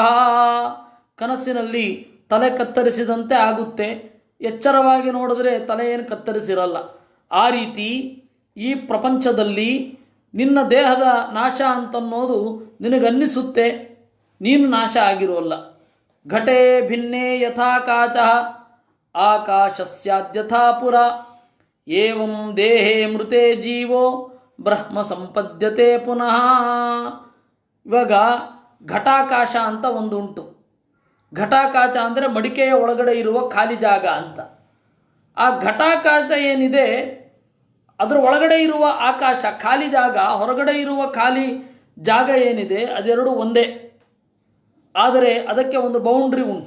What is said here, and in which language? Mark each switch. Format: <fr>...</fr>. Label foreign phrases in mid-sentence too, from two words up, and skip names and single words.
<kn>ಕನಸಿನಲ್ಲಿ ತಲೆ ಕತ್ತರಿಸಿದಂತೆ ಆಗುತ್ತೆ, ಎಚ್ಚರವಾಗಿ ನೋಡಿದ್ರೆ ತಲೆ ಏನು ಕತ್ತರಿಸಿರಲ್ಲ. ಆ ರೀತಿ ಈ ಪ್ರಪಂಚದಲ್ಲಿ ನಿನ್ನ ದೇಹದ ನಾಶ ಅಂತನ್ನೋದು ನಿನಗನ್ನಿಸುತ್ತೆ, ನೀನು ನಾಶ ಆಗಿರೋಲ್ಲ.</kn> <sa>ಘಟೇ ಭಿನ್ನೇ ಯಥಾ ಕಾಚಃ ಆಕಾಶಸ್ಯಾದ್ಯಥಾ ಪುರ ಏವಂ ದೇಹೇ ಮೃತೆ ಜೀವೋ ಬ್ರಹ್ಮ ಸಂಪದ್ಯತೆ ಪುನಃ.</sa> <kn>ಇವಾಗ ಘಟಾಕಾಶ ಅಂತ ಒಂದು ಉಂಟು. ಘಟಾಕಾಶ ಅಂದರೆ ಮಡಿಕೆಯ ಒಳಗಡೆ ಇರುವ ಖಾಲಿ ಜಾಗ ಅಂತ. ಆ ಘಟಾಕಾಶ ಏನಿದೆ ಅದರ ಒಳಗಡೆ ಇರುವ ಆಕಾಶ ಖಾಲಿ ಜಾಗ, ಹೊರಗಡೆ ಇರುವ ಖಾಲಿ ಜಾಗ ಏನಿದೆ ಅದೆರಡು ಒಂದೇ, ಆದರೆ ಅದಕ್ಕೆ ಒಂದು ಬೌಂಡ್ರಿ ಉಂಟು.</kn>